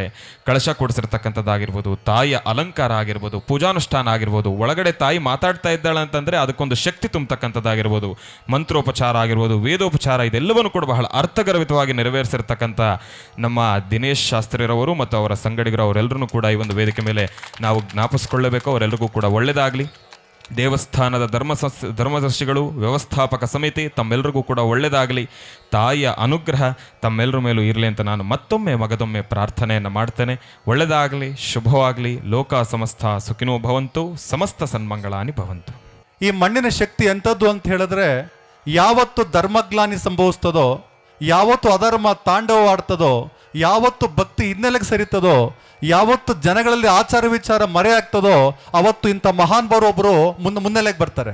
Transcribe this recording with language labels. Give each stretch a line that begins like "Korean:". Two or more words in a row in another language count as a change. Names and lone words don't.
Kannada: ಕಳಶ ಕೂಡಿಸಿರ್ತಕ್ಕಂಥದ್ದಾಗಿರ್ಬೋದು, ತಾಯಿಯ ಅಲಂಕಾರ ಆಗಿರ್ಬೋದು, ಪೂಜಾನುಷ್ಠಾನ ಆಗಿರ್ಬೋದು, ಒಳಗಡೆ ತಾಯಿ ಮಾತಾಡ್ತಾ ಇದ್ದಾಳೆ ಅಂತಂದರೆ ಅದಕ್ಕೊಂದು ಶಕ್ತಿ ತುಂಬತಕ್ಕಂಥದ್ದಾಗಿರ್ಬೋದು, ಮಂತ್ರೋಪಚಾರ ಆಗಿರ್ಬೋದು, ವೇದೋಪಚಾರ, ಇದೆಲ್ಲವನ್ನು ಕೂಡ ಬಹಳ ಅರ್ಥಗರ್ಭಿತವಾಗಿ ನೆರವೇರಿಸಿರ್ತಕ್ಕಂಥ ನಮ್ಮ ದಿನೇಶ್ ಶಾಸ್ತ್ರಿರವರು ಮತ್ತು ಅವರ ಸಂಗಡಿಗರು ಅವರೆಲ್ಲರೂ ಕೂಡ ಈ ಒಂದು ವೇದಿಕೆ ಮೇಲೆ ನಾವು ಜ್ಞಾಪಿಸ್ಕೊಳ್ಳಬೇಕು. ಅವರೆಲ್ಲರಿಗೂ ಕೂಡ ಒಳ್ಳೆಯದಾಗಲಿ. ದೇವಸ್ಥಾನದ ಧರ್ಮದರ್ಶಿಗಳು, ವ್ಯವಸ್ಥಾಪಕ ಸಮಿತಿ ತಮ್ಮೆಲ್ಲರಿಗೂ ಕೂಡ ಒಳ್ಳೆಯದಾಗಲಿ. ತಾಯಿಯ ಅನುಗ್ರಹ ತಮ್ಮೆಲ್ಲರ ಮೇಲೂ ಇರಲಿ ಅಂತ ನಾನು ಮತ್ತೊಮ್ಮೆ ಮಗದೊಮ್ಮೆ ಪ್ರಾರ್ಥನೆಯನ್ನು ಮಾಡ್ತೇನೆ. ಒಳ್ಳೆಯದಾಗಲಿ, ಶುಭವಾಗಲಿ.
Sanskrit: ಲೋಕ ಸಮಸ್ತ ಸುಖಿನೋ ಭವಂತು, ಸಮಸ್ತ ಸನ್ಮಂಗಳಾನಿ ಭವಂತು.
Kannada: ಈ ಮಣ್ಣಿನ ಶಕ್ತಿ ಎಂಥದ್ದು ಅಂತ ಹೇಳಿದ್ರೆ, ಯಾವತ್ತು ಧರ್ಮಗ್ಲಾನಿ ಸಂಭವಿಸ್ತದೋ, ಯಾವತ್ತು ಅಧರ್ಮ ತಾಂಡವವಾಡ್ತದೋ, ಯಾವತ್ತು ಭಕ್ತಿ ಹಿನ್ನೆಲೆಗೆ ಸರಿತದೋ, ಯಾವತ್ತು ಜನಗಳಲ್ಲಿ ಆಚಾರ ವಿಚಾರ ಮರೆ ಆಗ್ತದೋ, ಅವತ್ತು ಇಂಥ ಮಹಾನ್ ಒಬ್ಬರು ಮುನ್ನೆಲೆಗೆ ಬರ್ತಾರೆ.